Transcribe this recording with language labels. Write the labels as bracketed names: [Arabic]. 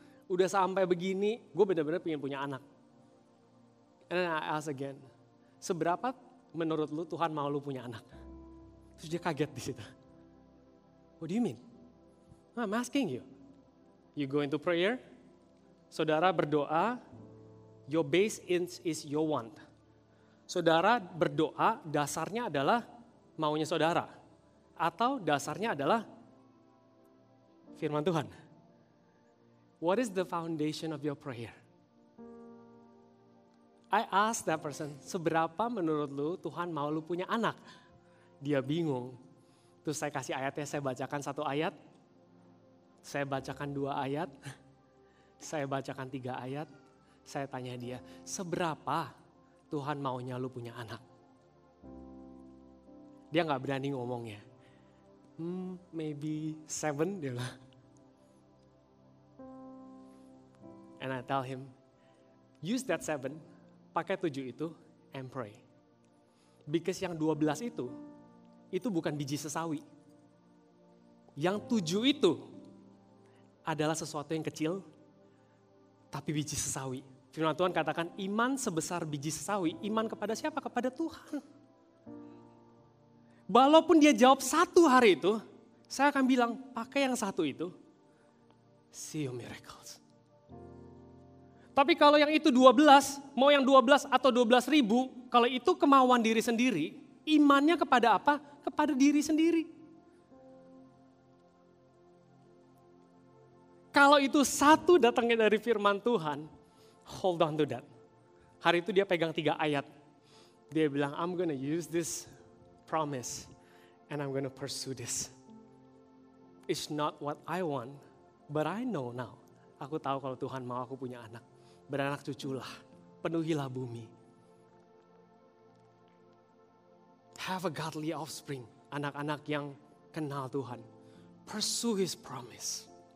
[Indonesian] Udah sampai begini, gue benar-benar pengen punya anak. [English] And then I ask again, [Indonesian] seberapa menurut lu Tuhan mau lu punya anak? Terus dia kaget di situ. [English] What do you mean? I'm asking you. You go into prayer, [Indonesian] saudara berdoa, [English] your base is your want. [Indonesian] Saudara berdoa, dasarnya adalah maunya saudara. Atau dasarnya adalah firman Tuhan. [English] What is the foundation of your prayer? I ask that person, [Indonesian] seberapa menurut lu Tuhan mau lu punya anak? Dia bingung. Terus saya kasih ayatnya, saya bacakan 1 ayat. Saya bacakan 2 ayat. Saya bacakan 3 ayat. Saya tanya dia, seberapa Tuhan maunya lu punya anak? Dia gak berani ngomongnya. [English] Maybe [Indonesian] 7 dia bilang. [English] And I tell him, use that 7, [Indonesian] pakai 7 itu, [English] and pray. Because [Indonesian] yang 12 itu bukan biji sesawi. Yang 7 itu adalah sesuatu yang kecil, tapi biji sesawi. Firman Tuhan katakan, iman sebesar biji sesawi, iman kepada siapa? Kepada Tuhan. Walaupun dia jawab 1 hari itu, saya akan bilang, pakai yang 1 itu, [English] see your miracles. [Indonesian] Tapi kalau yang itu 12, mau yang 12 atau 12.000, kalau itu kemauan diri sendiri, imannya kepada apa? Kepada diri sendiri. Kalau itu 1 datangnya dari firman Tuhan, [English] hold on to that. [Indonesian] Hari itu dia pegang 3 ayat. Dia bilang, [English] I'm gonna use this promise and I'm gonna pursue this. It's not what I want, but I know now. [Indonesian] Aku tahu kalau Tuhan mau aku punya anak. Beranak cuculah, penuhilah bumi. [English] Have a godly offspring, [Indonesian] anak-anak yang kenal Tuhan. [English] Pursue His promise.